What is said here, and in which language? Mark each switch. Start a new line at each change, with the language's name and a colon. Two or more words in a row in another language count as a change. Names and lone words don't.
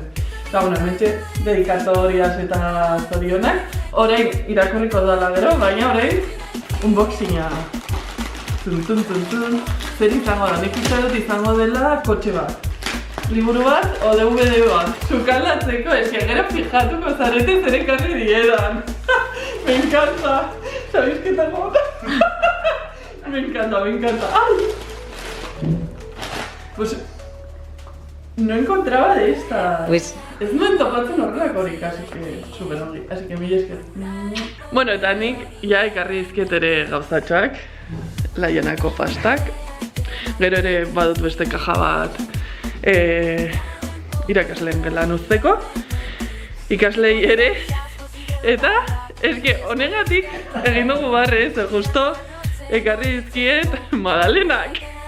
Basque: Eta, bueno, hementxe dedikatorias eta zorionak, orain irakurriko dudala gero, baina orain unboxinga. Zer izango da, nik uste dut izango dela kotxe bat. Liburu bat o DVD bat. Sukaldatzeko, eske gero fijatuko zarete zer ekarri diedan.
Spanish: Me encanta. ¿Sabéis qué tal? Me encanta. ¡Ay! Pues no encontraba de esta. Pues
Basque: ez nuen topatzen horrelakorik,
Spanish: así que
Basque: super ongi,
Spanish: así que
Basque: mila esker. Bueno, eta nik ja ekarri dizkiet ere gauzatxoak, laianako pastak. Gero ere badut beste kaja bat irakasleen gelan uzteko, ikaslei ere, eta eske honegatik egin dugu barre, ze justo ekarri dizkiet magdalenak.